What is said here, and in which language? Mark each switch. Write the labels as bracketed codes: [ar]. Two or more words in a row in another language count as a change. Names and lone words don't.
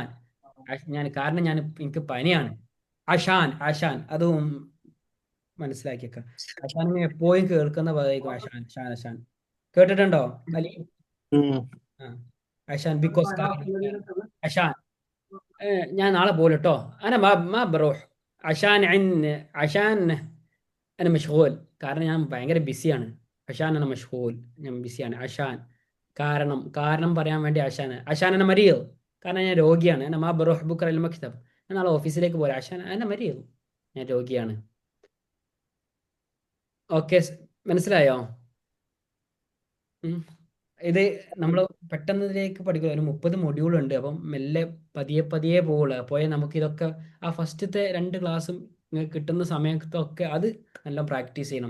[ml] കാരണം എനിക്ക് പനിയാണ്. അഷാൻ അതും മനസ്സിലാക്കിയേക്കാം. അഷാൻ എപ്പോഴും കേൾക്കുന്ന പദമായിരിക്കും അഷാൻ. കേട്ടിട്ടുണ്ടോ അലി? അഷാൻ ബിക്കോസ് അഷാൻ ഞാൻ നാളെ പോലും കേട്ടോ. [ar] أنا ما بروح عشان أنا مشغول. [ml] കാരണം ഞാൻ ഭയങ്കര ബിസിയാണ്. [ar] عشان أنا مشغول. [ml] ഞാൻ ബിസിയാണ്. കാരണം പറയാൻ വേണ്ടി [ar] عشان أنا مريض. [ml] കാരണം ഞാൻ രോഗിയാണ്. [ar] أنا ما بروح بكرة المكتب. [ml] ഞാൻ നാളെ ഓഫീസിലേക്ക് പോരാ. [ar] عشان أنا مريض. [ml] ഞാൻ രോഗിയാണ്. ഓക്കെ, മനസ്സിലായോ? ഇത് നമ്മൾ പെട്ടെന്ന് ഇതിലേക്ക് പഠിക്കുക. ഒരു 30 മൊഡ്യൂൾ ഉണ്ട്. അപ്പം മെല്ലെ പതിയെ പോവുള്ളൂ. അപ്പോൾ നമുക്ക് ഇതൊക്കെ ആ ഫസ്റ്റത്തെ 2 ക്ലാസ്സും കിട്ടുന്ന സമയത്തൊക്കെ അത് നല്ല പ്രാക്ടീസ് ചെയ്യണം.